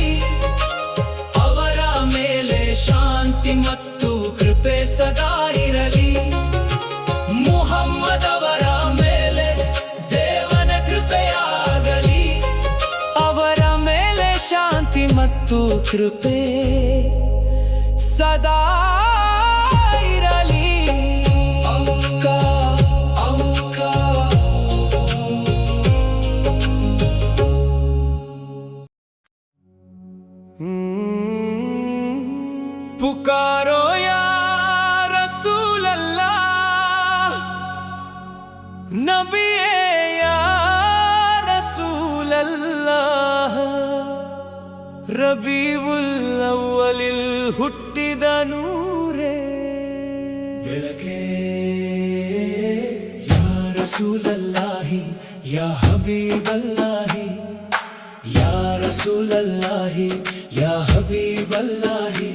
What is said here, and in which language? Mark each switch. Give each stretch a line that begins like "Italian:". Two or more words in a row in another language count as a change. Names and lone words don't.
Kannada: ಅವರ ಮೇಲೆ ಶಾಂತಿ ಮತ್ತು ಕೃಪೆ ಸದಾ ಇರಲಿ. ಮುಹಮ್ಮದವರ ಮೇಲೆ ದೇವನ ಕೃಪೆಯಾಗಲಿ. ಅವರ ಮೇಲೆ ಶಾಂತಿ ಮತ್ತು ಕೃಪೆ ಸದಾ ಇರಲಿ.
Arabic: پکارو يا رسول الله، نبي يا رسول الله. ربيع الأول
Kannada: ಹುಟ್ಟಿದ ನೂರೇ ಬೆಳಕೆ
Arabic: يا رسول الله يا حبيب الله يا رسول الله يا حبيب الله